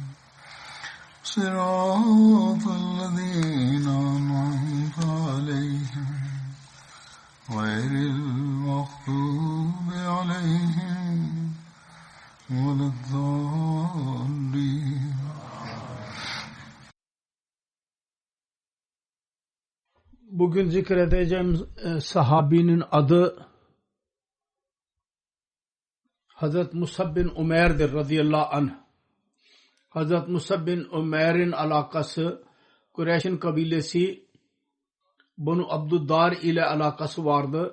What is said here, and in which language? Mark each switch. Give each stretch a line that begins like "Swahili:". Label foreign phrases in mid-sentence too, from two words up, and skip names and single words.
Arabic: صراط الذين أنعمت عليهم غير المغضوب عليهم ولا الضالين.
Turkish: Bugün zikredeceğim sahabinin adı Hazret Musab bin Umer'dir
Arabic: رضي الله عنه.
Turkish: Hazret Musab bin Umer'in alakası Kureyş'in kabilesi Banu Abduddar ile alakası vardı.